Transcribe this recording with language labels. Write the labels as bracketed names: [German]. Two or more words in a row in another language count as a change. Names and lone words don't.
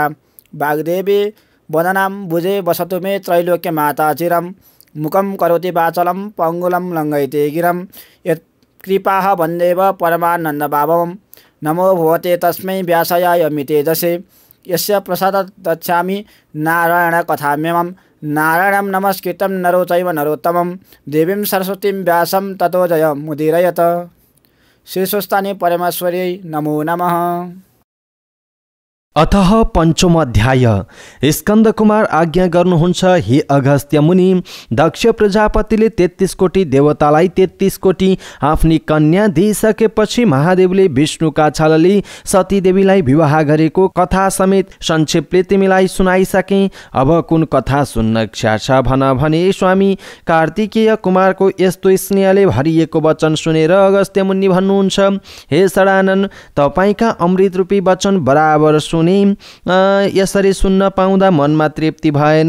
[Sanskrit] वाग्देवी वदनां भुजे वसतु मे त्रैलोक्य माता चिरं मुखं करोति वाचलं पङ्गुलं लङ्घयते गिरं यत्कृपाः वन्देव परमानन्दभावं नमो भगवते तस्मै व्यासाय मितेजसे यस्य प्रसादात् दच्छामि नारायण कथाम्यमं नारायणं नमस्कृतं नरो चैव नरोत्तमं देवीं सरस्वतीं व्यासं ततो जयमुदीरयेत्। श्रीस्वस्तानि परमेश्वर्यै नमो नमः। अतः पंचम अध्याय। [Nepali] स्कंद कुमार आज्ञा गर्नुहुन्छ, हे अगस्त्य मुनि, दक्ष प्रजापतिले 33 कोटी देवतालाई 33 कोटी आफ्नी कन्या दिइसकेपछि महादेवले विष्णुका छलले सती देवीलाई विवाह गरेको कथा समेत संक्षेपले तिमीलाई सुनाइसके। अब कुन कथा सुन्न इच्छा छ भन भने स्वामी कार्तिकेय कुमारको यस्तो स्नेहले भरिएको वचन सुनेर अगस्त्य मुनि भन्नुहुन्छ, हे सडानन, तपाईका अमृत रूपी वचन बराबर सुने यसरी सुन्न पाउँदा मनमा तृप्ति भएन।